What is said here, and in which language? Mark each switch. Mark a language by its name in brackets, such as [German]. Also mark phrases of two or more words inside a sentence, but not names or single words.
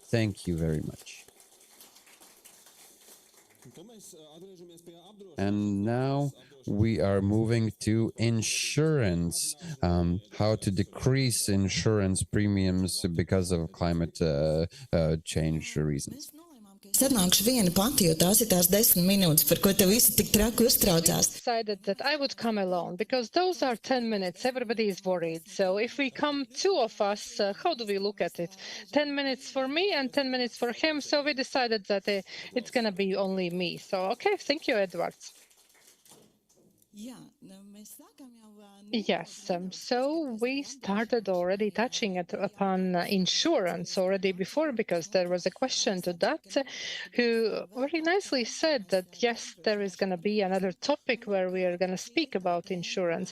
[English] Thank you very much. And now we are moving to insurance, how to decrease insurance premiums because of climate change reasons. [Latvian] Sarunāšu viena pati, jo tās ir tās 10 minūtes, par ko te visi tik traki uztraucās. [English] Decided that I would come alone because those are 10 minutes. Everybody is worried. So if we come two of us, how do we look at it? 10 minutes for me and 10 minutes for him. So we decided that it's going to be only me. So, okay, thank you, Edward. Yes, so we started already touching upon insurance already before, because there was a question to that who very nicely said that, yes, there is going to be another topic where we are going to speak about insurance.